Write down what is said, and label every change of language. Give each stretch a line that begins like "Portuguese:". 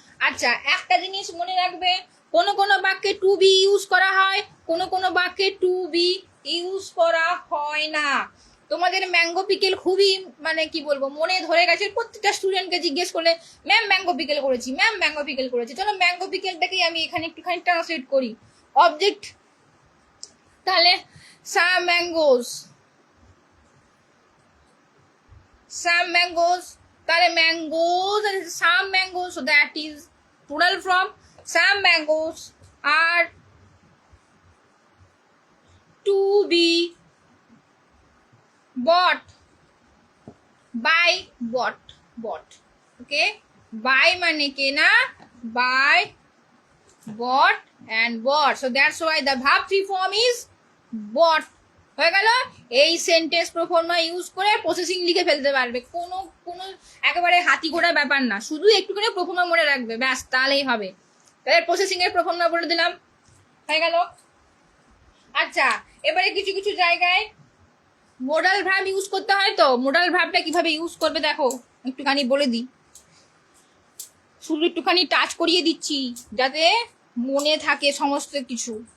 Bangla: আচ্ছা, একটা জিনিস মনে রাখবে, কোনো কোনো বাক্যে টু বি ইউজ করা হয়, কোনো কোনো বাক্যে টু বি ইউজ করা হয় না। তোমাদের ম্যাঙ্গো পিকেল খুবই মানে কি বলবো মনে ধরে গেছে, প্রত্যেকটা স্টুডেন্টকে জিজ্ঞেস করলে ম্যাম ম্যাঙ্গো পিকেল করেছি, ম্যাম ম্যাঙ্গো পিকেল করেছি। চলো ম্যাঙ্গো পিকেলটাকেই আমি এখানে একটুখানি ট্রান্সলেট করি।
English: Object তাহলে some mangoes, some mangoes, তাহলে mangoes and some mangoes, so that is plural form. Some mangoes are to be bought by bought okay, by
Bangla: মানে কেনা,
English: by bought and bought, so that's why the verb 3 form is bought
Bangla: হয়ে গেল। এই sentence proforma use করে processing লিখে ফেলতে পারবে, কোনো কোনো একেবারে হাতি ঘোড়া ব্যাপার না, শুধু একটু করে প্রোফর্মা মনে রাখবে, ব্যাস তাহলেই হবে। তাহলে প্রসেসিং এর প্রোফর্মা বলে দিলাম, হয়ে গেল। আচ্ছা, এবারে কিছু কিছু জায়গায় মোডাল ভার্ব ইউজ করতে হয়, তো মোডাল ভার্বটা কিভাবে ইউজ করবে দেখো একটুখানি বলে দিই, শুধু একটুখানি টাচ করিয়ে দিচ্ছি যাতে মনে থাকে সমস্ত কিছু।